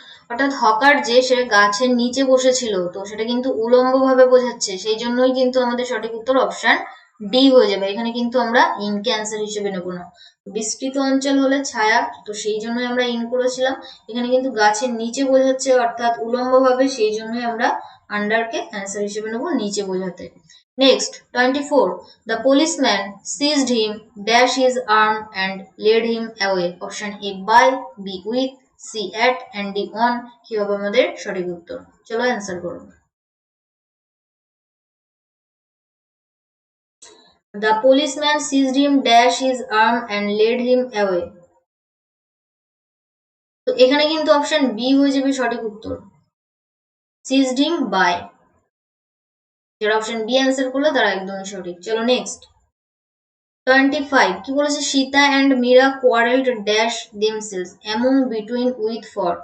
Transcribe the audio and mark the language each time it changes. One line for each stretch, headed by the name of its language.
Bangla: অর্থাৎ হকার যে সে গাছের নিচে বসেছিল, তো সেটা কিন্তু উলম্ব ভাবে বোঝাচ্ছে, সেই জন্যই কিন্তু আমাদের সঠিক উত্তর অপশন ডি হয়ে যাবে। এখানে কিন্তু আমরা ইন কে অ্যান্সার হিসেবে নেব না। বিস্তৃত অঞ্চল হলে ছায়া, তো সেই জন্যই আমরা ইন করেছিলাম। এখানে কিন্তু গাছের নিচে বোঝাচ্ছে, অর্থাৎ উলম্ব ভাবে, সেই জন্যই আমরা আন্ডার কে অ্যান্সার হিসেবে নেব, নিচে বোঝাতে।
English: Next 24, the policeman seized him dash his arm and led him away। Option A by, B with, C at, and D on।
Bangla: কি হবে আমাদের সঠিক উত্তর? চলো অ্যান্সার করো।
English: The policeman seized him dash his arm and led him away।
Bangla: তো এখানে কিন্তু অপশন বি হয়ে যাবে সঠিক উত্তর,
English: seized him by।
Bangla: যারা অপশন বি অ্যান্সার করলো তারা একদমই সঠিক। চলো নেক্সট, 25 কি বলেছে,
English: Sita and Meera quarrelled dash themselves among between with for.